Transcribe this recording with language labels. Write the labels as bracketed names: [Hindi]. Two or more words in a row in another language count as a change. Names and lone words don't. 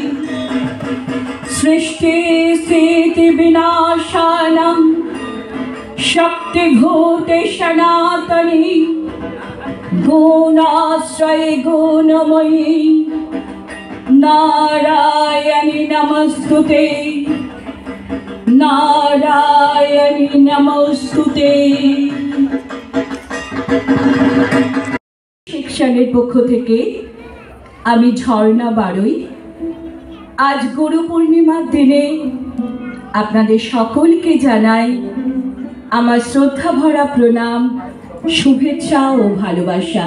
[Sanskrit] सृष्टि स्थिति विनाशानं शक्तिभूते सनातनी, गुणाश्रये गुणमयी नारायणी नमस्तुते, नारायणी नमस्तुते। [Bangla] সেকশনের পক্ষ থেকে আমি ঝর্ণা বারুই আজ গুরু পূর্ণিমার দিনে আপনাদের সকলকে জানাই আমার শ্রদ্ধা ভরা প্রণাম, শুভেচ্ছা ও ভালোবাসা।